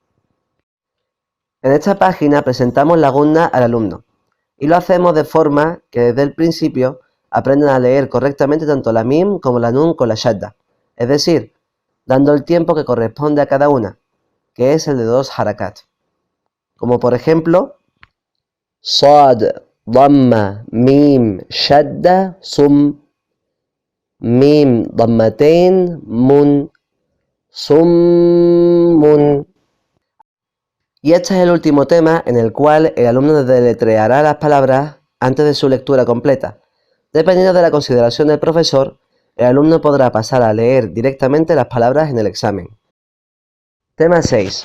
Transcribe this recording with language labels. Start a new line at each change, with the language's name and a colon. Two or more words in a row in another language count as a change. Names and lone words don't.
Spanish: En esta página presentamos la gunna al alumno y lo hacemos de forma que desde el principio aprendan a leer correctamente tanto la mim como la nun con la shadda, es decir, dando el tiempo que corresponde a cada una, que es el de 2 harakat. Como por ejemplo,
Arabic: صاد، ضمة، ميم، شدة، صم، ميم، ضمتين، من، صمٌّ.
Spanish: Y este es el último tema en el cual el alumno deletreará las palabras antes de su lectura completa. Dependiendo de la consideración del profesor, el alumno podrá pasar a leer directamente las palabras en el examen. Tema 6.